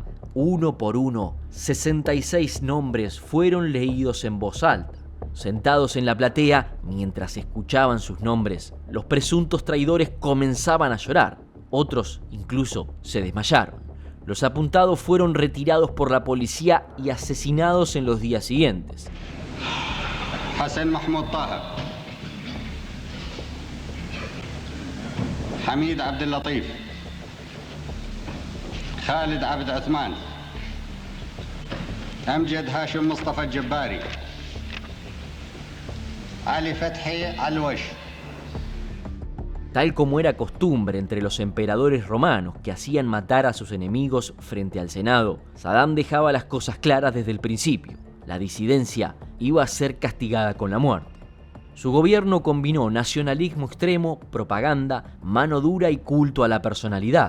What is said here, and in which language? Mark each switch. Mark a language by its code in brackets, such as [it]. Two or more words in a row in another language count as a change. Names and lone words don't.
[es] Uno por uno, 66 nombres fueron leídos en voz alta. Sentados en la platea, mientras escuchaban sus nombres, los presuntos traidores comenzaban a llorar. Otros incluso se desmayaron. Los apuntados fueron retirados por la policía y asesinados en los días siguientes. Hassan Mahmoud Taha, Hamid Abdel Latif, Khalid Abd Uthman, Amjad Hashim Mustafa Jabbari, Ali Fathi Al-Wash. Tal como era costumbre entre los emperadores romanos que hacían matar a sus enemigos frente al Senado, Saddam dejaba las cosas claras desde el principio. La disidencia iba a ser castigada con la muerte. Su gobierno combinó nacionalismo extremo, propaganda, mano dura y culto a la personalidad.